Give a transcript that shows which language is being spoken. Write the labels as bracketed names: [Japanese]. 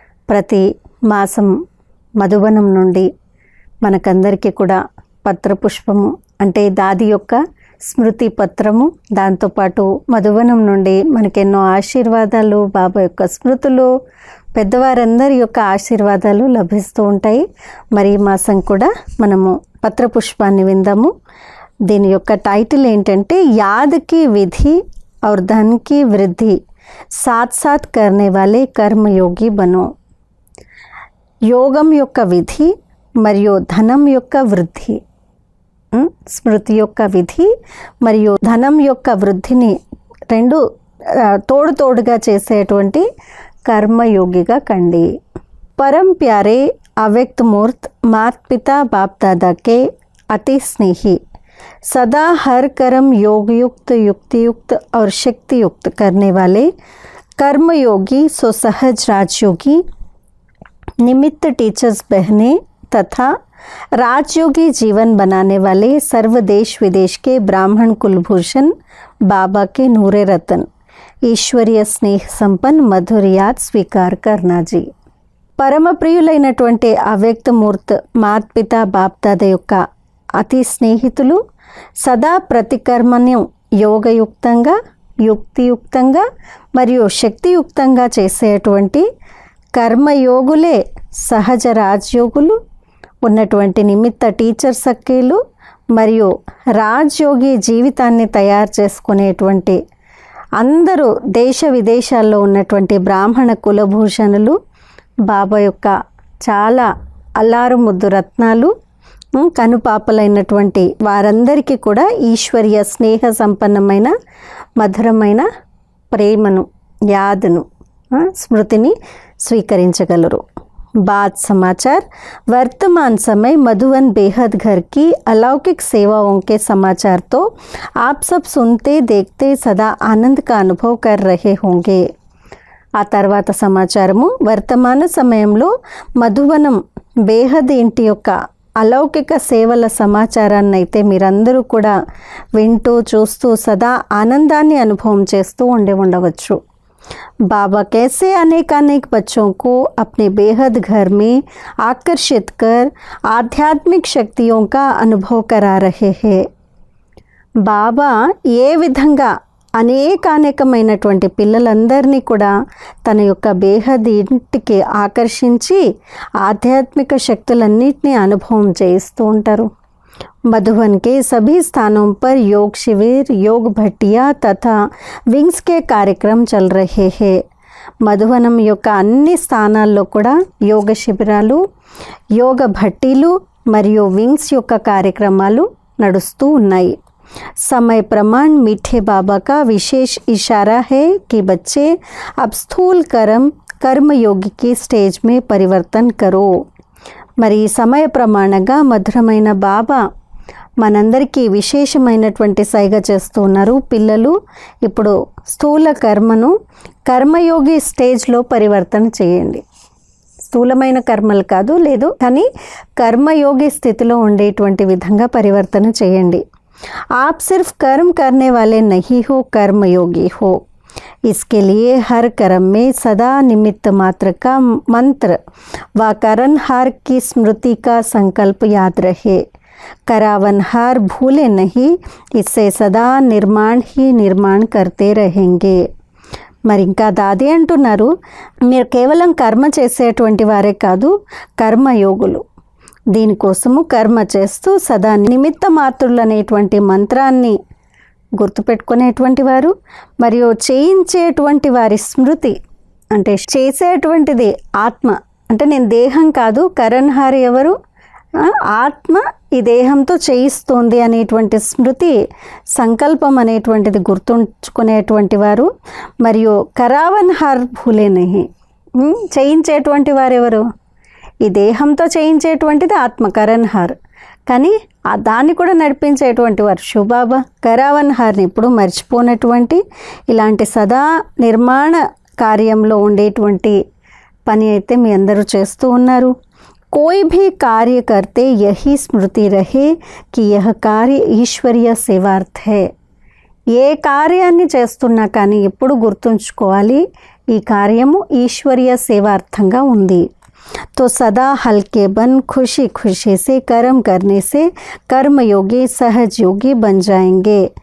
[Telugu] ప్రతి మాసం మధువనం నుండి మనకందరికీ కూడా పత్రపుష్పము అంటే దాది యొక్క స్మృతి పత్రము, దాంతోపాటు మధువనం నుండి మనకెన్నో ఆశీర్వాదాలు, బాబా యొక్క స్మృతులు, పెద్దవారందరి యొక్క ఆశీర్వాదాలు లభిస్తూ ఉంటాయి. మరి ఈ మాసం కూడా మనము పత్రపుష్పాన్ని విందాము. దీని యొక్క టైటిల్ ఏంటంటే [Hindi] యాద్ కి విధి और धन की वृद्धि साथ साथ करने वाले कर्मयोगी बनो. [Telugu] యోగం యొక్క విధి మరియు ధనం యొక్క వృద్ధి, స్మృతి యొక్క విధి మరియు ధనం యొక్క వృద్ధిని రెండు తోడుగా చేసేటువంటి కర్మయోగిగా కండి. [Hindi] परम प्यारे अव्यक्त मूर्त मात पिता बाप दादा के अति स्नेही, सदा हर कर्म योग युक्त युक्ति युक्त और शक्ति युक्त करने वाले कर्मयोगी सुसहज राजयोगी निमित्त टीचर्स बहने तथा राजयोगी जीवन बनाने वाले सर्व देश विदेश के ब्राह्मण कुलभूषण बाबा के नूरे रतन ఈశ్వరీయ స్నేహ సంపన్ మధుర యాద్ స్వీకార్ కర్నా జీ. [Telugu] పరమ ప్రియులైనటువంటి అవ్యక్తమూర్త్ మాత్పిత బాప్దాద యొక్క అతి స్నేహితులు, సదా ప్రతికర్మను యోగయుక్తంగా, యుక్తియుక్తంగా మరియు శక్తియుక్తంగా చేసేటువంటి కర్మయోగులే సహజ రాజయోగులు ఉన్నటువంటి నిమిత్త టీచర్ సఖీలు మరియు రాజయోగి జీవితాన్ని తయారు చేసుకునేటువంటి అందరూ దేశ విదేశాల్లో ఉన్నటువంటి బ్రాహ్మణ కులభూషణులు, బాబా యొక్క చాలా అల్లారు ముద్దు రత్నాలు, కనుపాపలైనటువంటి వారందరికీ కూడా ఈశ్వరీయ స్నేహ సంపన్నమైన మధురమైన ప్రేమను, యాదను, స్మృతిని స్వీకరించగలరు. [Hindi] बात समाचार वर्तमान समय मधुवन बेहद घर की अलौकिक सेवाओं के समाचार तो आप सब सुनते देखते सदा आनंद का अनुभव कर रहे होंगे. [Telugu] ఆ తర్వాత సమాచారము వర్తమాన సమయంలో మధువనం బేహద్ ఇంటి యొక్క అలౌకిక సేవల సమాచారాన్ని అయితే మీరందరూ కూడా వింటూ చూస్తూ సదా ఆనందాన్ని అనుభవం చేస్తూ ఉండవచ్చు. [Hindi] बाबा कैसे अनेक बच्चों को अपने बेहद घर में आकर्षित कर आध्यात्मिक शक्तियों का अनुभव करा रहे हैं. [Telugu] బాబా ఏ విధంగా అనేకమైనటువంటి పిల్లలందరినీ కూడా తన యొక్క బేహద్ ఇంటికి ఆకర్షించి ఆధ్యాత్మిక శక్తులన్నింటినీ అనుభవం చేయిస్తూ ఉంటారు. [Hindi] मधुवन के सभी स्थानों पर योग शिविर, योग भट्टिया तथा विंग्स के कार्यक्रम चल रहे हैं. [Telugu] మధువనం యొక్క అన్ని స్థానాల్లో కూడా యోగ శిబిరాలు, యోగ భట్టీలు మరియు వింగ్స్ యొక్క కార్యక్రమాలు నడుస్తూ ఉన్నాయి. [Hindi] समय प्रमाण मीठे बाबा का विशेष इशारा है कि बच्चे अब स्थूल कर्मयोगी की स्टेज में परिवर्तन करो. [Telugu] మరి సమయ ప్రమాణంగా మధురమైన బాబా మనందరికీ విశేషమైనటువంటి సైగ చేస్తూ ఉన్నారు. పిల్లలు ఇప్పుడు స్థూల కర్మను కర్మయోగి స్టేజ్లో పరివర్తన చేయండి. స్థూలమైన కర్మలు కాదు, లేదు కానీ కర్మయోగి స్థితిలో ఉండేటువంటి విధంగా పరివర్తన చేయండి. [Hindi] आप सिर्फ कर्म करने वाले नहीं हो, कर्मयोगी हो. इसके लिए हर कर्म में सदा निमित्त मात्र का मंत्र व करनहार की स्मृति का संकल्प याद रहे. करावनहार भूले नहीं, इससे सदा निर्माण ही निर्माण करते रहेंगे. [Telugu] మరి ఇంకా దాది అంటున్నారు, మీరు కేవలం కర్మ చేసేటువంటి వారే కాదు, కర్మయోగులు. దీనికోసము కర్మ చేస్తూ సదా నిమిత్త మాత్రులు అనేటువంటి మంత్రాన్ని గుర్తుపెట్టుకునేటువంటి వారు మరియు చేయించేటువంటి వారి స్మృతి అంటే చేసేటువంటిది ఆత్మ అంటే నేను దేహం కాదు, కరణహారి ఎవరు, ఆత్మ ఈ దేహంతో చేయిస్తుంది అనేటువంటి స్మృతి సంకల్పం అనేటువంటిది గుర్తుంచుకునేటువంటి వారు మరియు [Hindi] కరావన్హార్ భూలే నహి, [Telugu] చేయించేటువంటి వారు ఎవరు, ఈ దేహంతో చేయించేటువంటిది ఆత్మ కరణహార్, కానీ దాన్ని కూడా నడిపించేటువంటి వారు శుబాబా. కరావన్హార్ని ఇప్పుడు మర్చిపోనటువంటి ఇలాంటి సదా నిర్మాణ కార్యంలో ఉండేటువంటి పని అయితే మీ అందరూ చేస్తూ ఉన్నారు. [Hindi] कोई भी कार्य करते यही स्मृति रहे कि यह कार्य ईश्वरीय सेवार्थ है. [Telugu] ఏ కార్యాన్ని చేస్తున్నా కానీ ఎప్పుడు గుర్తుంచుకోవాలి, ఈ కార్యము ఈశ్వరీయ సేవార్థంగా ఉంది. [Hindi] तो सदा हल्के बन खुशी खुशी से कर्म करने से कर्मयोगी सहज योगी बन जाएंगे.